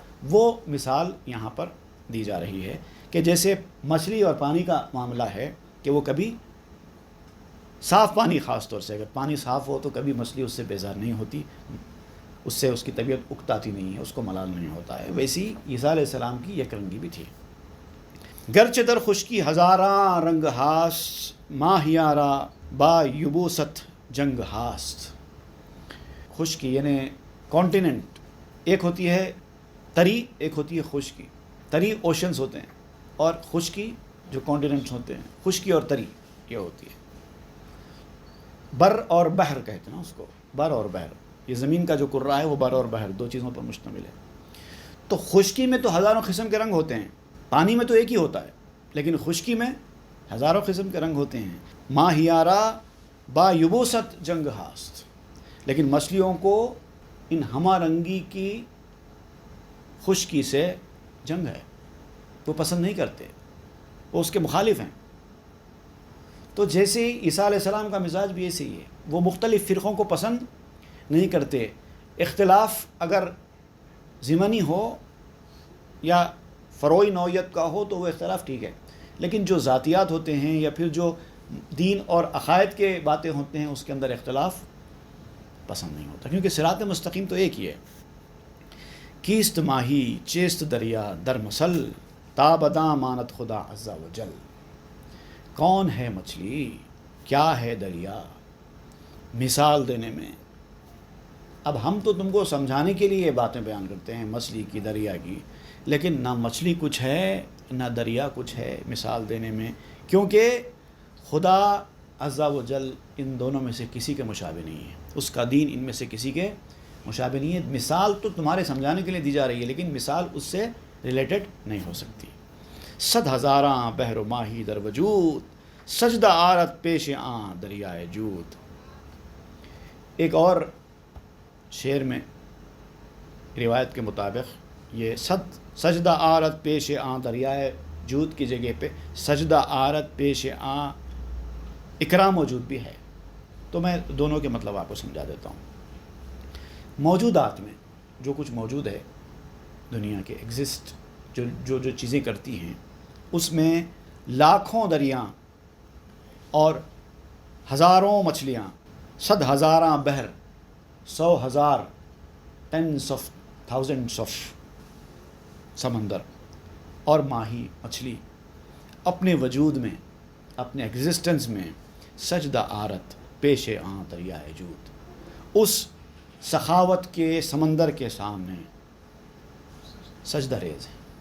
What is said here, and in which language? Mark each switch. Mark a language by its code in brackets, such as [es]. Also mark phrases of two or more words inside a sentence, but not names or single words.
[ur] وہ مثال یہاں پر دی جا رہی ہے کہ جیسے مچھلی اور پانی کا معاملہ ہے کہ وہ کبھی صاف پانی، خاص طور سے اگر پانی صاف ہو تو کبھی مچھلی اس سے بیزار نہیں ہوتی، اس سے اس کی طبیعت اکتاتی نہیں ہے، اس کو ملال نہیں ہوتا ہے۔ ویسی عیسیٰ [ar] علیہ السلام [ur] کی یک رنگی بھی تھی۔ [fa] گرچہ در خشکی ہزاراں رنگ ہاست ماہیارا با یبوست جنگ ہاست۔ [ur] خشکی یعنی کانٹیننٹ، ایک ہوتی ہے تری، ایک ہوتی ہے خشکی۔ تری اوشنز ہوتے ہیں اور خشکی جو کانٹیننٹس ہوتے ہیں، خشکی اور تری یہ ہوتی ہے۔ بر اور بحر کہتے ہیں نا اس کو، بر اور بحر، یہ زمین کا جو کرہ ہے وہ بر اور بحر دو چیزوں پر مشتمل ہے۔ تو خشکی میں تو ہزاروں قسم کے رنگ ہوتے ہیں، پانی میں تو ایک ہی ہوتا ہے، لیکن خشکی میں ہزاروں قسم کے رنگ ہوتے ہیں۔ [fa] ماہیارا با یبوست جنگ ہاست، [ur] لیکن مچھلیوں کو ان ہمہ رنگی کی خشکی سے جنگ ہے، وہ پسند نہیں کرتے، وہ اس کے مخالف ہیں۔ تو جیسے عیسیٰ [ar] علیہ السلام [ur] کا مزاج بھی ایسے ہی ہے، وہ مختلف فرقوں کو پسند نہیں کرتے۔ اختلاف اگر ضمنی ہو یا فروعی نوعیت کا ہو تو وہ اختلاف ٹھیک ہے، لیکن جو ذاتیات ہوتے ہیں یا پھر جو دین اور عقائد کے باتیں ہوتے ہیں اس کے اندر اختلاف پسند نہیں ہوتا، کیونکہ صراط مستقیم تو ایک ہی ہے۔ [fa] کیست ماہی چیست دریا در مسل تا بداں مانت خدا [ar] عز و جل۔ [ur] کون ہے مچھلی، کیا ہے دریا، مثال دینے میں۔ اب ہم تو تم کو سمجھانے کے لیے یہ باتیں بیان کرتے ہیں مچھلی کی، دریا کی، لیکن نہ مچھلی کچھ ہے نہ دریا کچھ ہے مثال دینے میں، کیونکہ خدا [ar] عز و جل [ur] ان دونوں میں سے کسی کے مشابہ نہیں ہے، اس کا دین ان میں سے کسی کے مشابہ نہیں ہے۔ مثال تو تمہارے سمجھانے کے لیے دی جا رہی ہے لیکن مثال اس سے ریلیٹڈ نہیں ہو سکتی۔ [fa] صد ہزاراں بحر و ماہی در وجود سجدہ آرت پیش آں دریائے جود۔ [ur] ایک اور شعر میں روایت کے مطابق یہ [fa] سجدہ آرت پیش آں دریائے جود [ur] کی جگہ پہ [fa] سجدہ آرت پیش آں اکرام موجود [ur] بھی ہے، تو میں دونوں کے مطلب آپ کو سمجھا دیتا ہوں۔ موجودات میں جو کچھ موجود ہے دنیا کے ایگزسٹ جو چیزیں کرتی ہیں، اس میں لاکھوں دریاں اور ہزاروں مچھلیاں، [fa] صد ہزاراں بحر، [ur] 100,000 [en] tens of thousands of [ur] سمندر اور ماہی مچھلی اپنے وجود میں، اپنے ایگزسٹنس میں [fa] سجدہ آرت پیش آں دریائے جود، [ur] اس سخاوت کے سمندر کے سامنے سجدہ ریز ہے۔